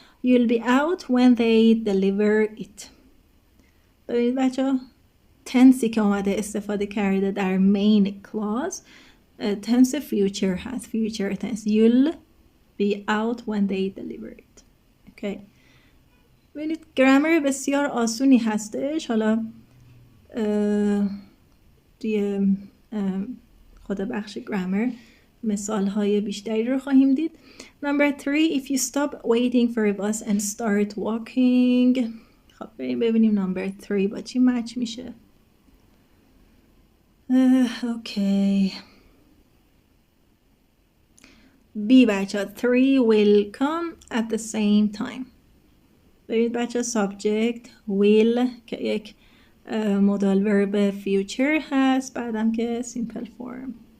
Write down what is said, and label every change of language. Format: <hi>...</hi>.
<en>You'll be out when they deliver it.</en> <fa>ببینید بچه تنسی که اومده استفاده کرده در main clause tense future هست، future tense.</fa> <en>You'll be out when they deliver it. Okay.</en> <fa>ببینید گرامر بسیار آسونی هستش. حالا توی خود بخش گرامر مثال های بیشتری رو خواهیم دید.</fa> <en>Number 3, if you stop waiting for a bus and start walking.</en> <fa>خب ببینیم number 3 با چی مچ میشه.</fa> <en>Okay. B بچه 3 will come at the same time.</en> <fa>ببینید بچه subject will که یک مدال ورب future هست، بعدم که simple form.</fa>